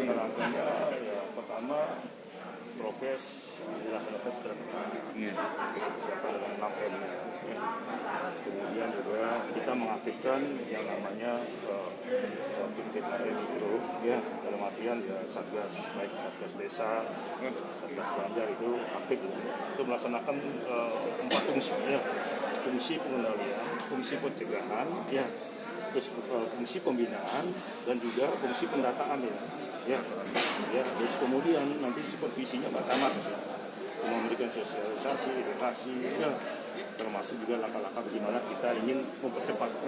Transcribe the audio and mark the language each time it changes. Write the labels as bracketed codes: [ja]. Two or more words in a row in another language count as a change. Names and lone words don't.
[id] Pertama prokes dilaksanakan secara ketat. Iya. Dengan 6M. Kemudian juga kita mengaktifkan yang namanya mikro, ya dalam artian ya satgas, baik satgas desa, satgas Banjar itu aktif untuk melaksanakan 4 fungsi, ya. Fungsi pengendalian, fungsi pencegahan, ya, terus fungsi pembinaan dan juga fungsi pendataan, ya. Terus kemudian nanti supervisinya Pak Camat, ya, memberikan sosialisasi, edukasi, ya, termasuk juga langkah-langkah bagaimana kita ingin mempercepatnya.